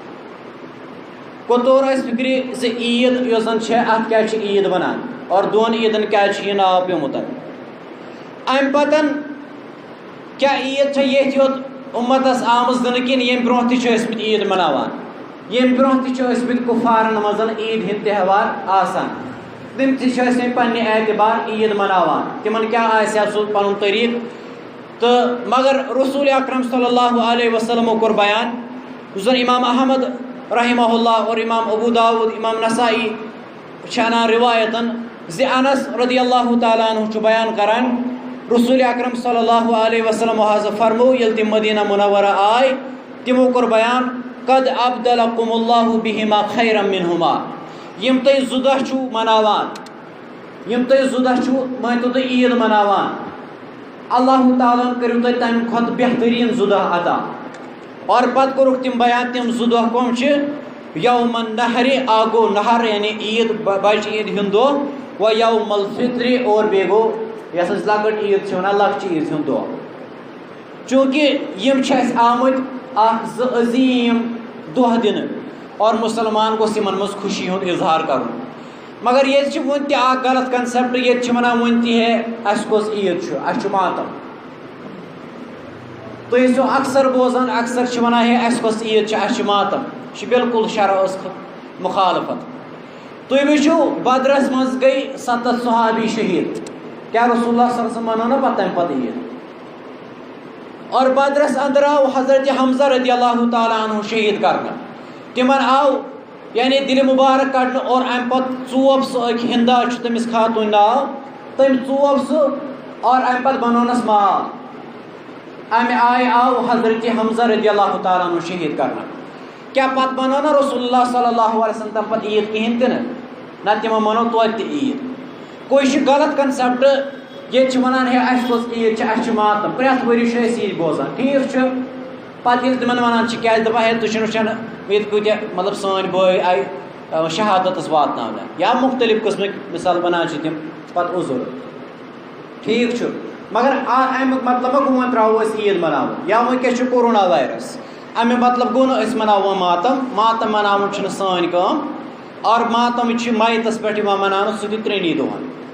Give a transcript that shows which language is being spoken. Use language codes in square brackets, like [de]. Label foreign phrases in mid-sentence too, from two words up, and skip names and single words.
[ks] گوٚو طور ٲسۍ فِکرِ زِ عید یۄس زن چھِ اتھ کیٛازِ چھِ عید ونان اور دۄن عیٖدن کیٛازِ چھُ یہِ ناو پیوٚمُت امہِ پتہٕ کیٛاہ عید چھےٚ ییٚتھۍ یوت اُمتس آمٕژ دِنہٕ کِنہٕ ییٚمہِ برونٛہہ تہِ چھِ ٲسمٕتۍ عید مناوان ییٚمہِ برونٛہہ تہِ چھِ ٲسمٕتۍ کُفارن منٛز عیٖد ہٕنٛدۍ تہوار آسان تِم تہِ چھِ ٲسمٕتۍ پننہِ اعتبار عید مناوان تِمن کیٛاہ آسہِ ہا سُہ پنُن طریٖقہٕ تہٕ مگر رسول اکرم [ar] صلی اللہ علیہ وسلمو [ks] کوٚر بیان یُس زن امام احمد [ar] رحمہ اللہ [ks] اور امام ابو داود امام نسائی چھِ انان روایتن زِ انس [ar] رضی اللہ تعالیٰ عنہ [ks] چھُ بیان کران رسول اکرم [ar] صلی اللہ علیہ وسلم [ks] حض فرمو ییٚلہِ تِم مدینہ منورہ آے تِمو کوٚر بیان [ar] قد ابدلکم اللہ بہما خیرا منہما [ks] یِم تُہۍ 2 دۄہ چھُو مناوان یِم تُہۍ 2 دۄہ چھُو مٲنۍتو تُہۍ عید مناوان اللہ تعالیٰ ہن کٔرِو تۄہہِ تمہِ کھۄتہٕ بہتریٖن 2 دۄہ عطا اور پتہٕ کوٚرُکھ تِم بیان تِم 2 دۄہ کٕم چھِ [ar] یوم النحر [ks] آگو نہر یعنی عید بچ عید ہند دۄہ و [ar] یوم الفطر [ks] اور بیٚیہِ گوٚو یۄس أسۍ لۄکٕٹ عید چھِ وَنان لۄکچہِ عیٖذ ہُنٛد دۄہ چوٗنٛکہِ یِم چھِ اَسہِ آمٕتۍ اکھ زٕ عظیٖم دۄہ دِنہٕ اور مُسلمان گوٚژھ یِمن منٛز خوشی ہُنٛد اظہار کَرُن مگر ییٚتہِ چھِ وُنہِ تہِ اکھ غلط کنسیپٹ ییٚتہِ چھِ وَنان وُنہِ تہِ ہے اَسہِ کۄس عیٖد چھُ اَسہِ چھُ ماتم تُہۍ ٲسِو اکثر بوزان اکثر چھِ وَنان ہے اَسہِ کۄس عیٖد چھِ اَسہِ چھُ ماتم یہِ چھُ بالکل شرعس مُخالفت تُہۍ وٕچھِو بدرس منٛز گٔے 7 صحابی شہیٖد کیٛاہ رسول اللہ [ar] صلی اللہ علیہ وسلم [ks] منٲو نا پتہٕ تَمہِ پتہٕ عیٖد اور بدرس اندر آو حضرت حمزہ [ar] رضی اللہ تعالیٰ [ks] عنہ شہیٖد کرنہٕ تِمن آو یعنی دِلہِ مُبارک کڑنہٕ اور امہِ پتہٕ ژوب سُہ أکۍ ہندا چھُ تٔمِس خاتوٗن ناو تٔمۍ ژوب سُہ اور امہِ پتہٕ بنوونس مال امہِ آیہِ آو حضرت حمزہ [ar] رضی اللہ تعالیٰ عنہ [ks] شہیٖد کرنہٕ کیٛاہ پتہٕ بنٲو نا رسول اللہ [ar] صلی اللہ علیہ وسلم [ks] تمہِ پتہٕ عیٖد کِہینۍ تہِ نہٕ نہ تِمو بنٲو توتہِ تہِ عیٖد گوٚو یہِ چھُ غلط کنسیپٹ ییٚتہِ چھِ وَنان ہے اَسہِ کۄس عیٖد چھِ اَسہِ چھُ ماتم پرٛٮ۪تھ ؤری چھِ أسۍ یی بوزان ٹھیٖک چھُ پتہٕ ییٚلہِ تِمن وَنان چھِ کیٛازِ دَپان ہے تُہۍ چھِو وٕچھان ییٚتہِ کۭتیاہ مطلب سٲنۍ بٲے آیہِ شہادتس واتناونہٕ یا مختلف قٕسمٕکۍ مِثال بنان چھِ تِم پتہٕ عُذر ٹھیٖک چھُ مگر امیُک مطلب ما گوٚو وۄنۍ ترٛاوو أسۍ عیٖد مناوُن یا وٕنکیٚس چھُ کورونا وایرس امیُک مطلب گوٚو نہٕ أسۍ مناوو وۄنۍ ماتم مناوُن چھُنہٕ سٲنۍ کٲم اور ماتم چھِ مایتس پٮ۪ٹھ یِوان مناونہٕ سُہ تہِ 3 دۄہن